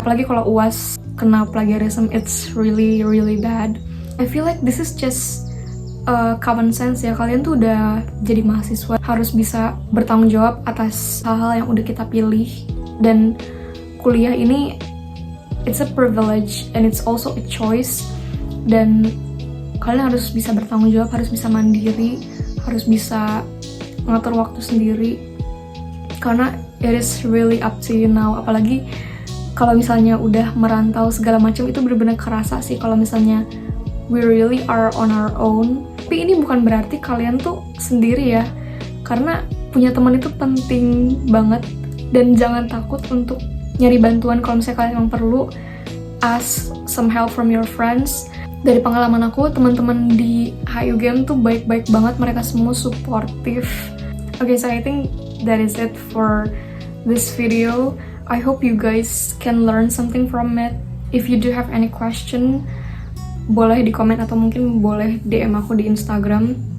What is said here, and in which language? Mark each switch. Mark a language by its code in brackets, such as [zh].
[id] Apalagi kalau UAS kena plagiarism, [en] it's really really bad. I feel like this is just common sense ya. [id] Kalian tuh udah jadi mahasiswa, harus bisa bertanggung jawab atas hal-hal yang udah kita pilih. Dan kuliah ini [en] it's a privilege and it's also a choice. [id] Dan kalian harus bisa bertanggung jawab, harus bisa mandiri, harus bisa ngatur waktu sendiri. Karena [en] it is really up to you now. [id] Apalagi kalau misalnya udah merantau segala macam, itu bener-bener kerasa sih kalau misalnya [en] we really are on our own. [id] Tapi ini bukan berarti kalian tuh sendiri ya, karena punya teman itu penting banget. Dan jangan takut untuk nyari bantuan kalau misalnya kalian emang perlu. [en] Ask some help from your friends. [id] Dari pengalaman aku, teman-teman di HUGM tuh baik-baik banget, mereka semua supportive. [en] Okay, so I think that is it for this video. I hope you guys can learn something from it. If you do have any question, [id] boleh di komen atau mungkin boleh DM aku di Instagram.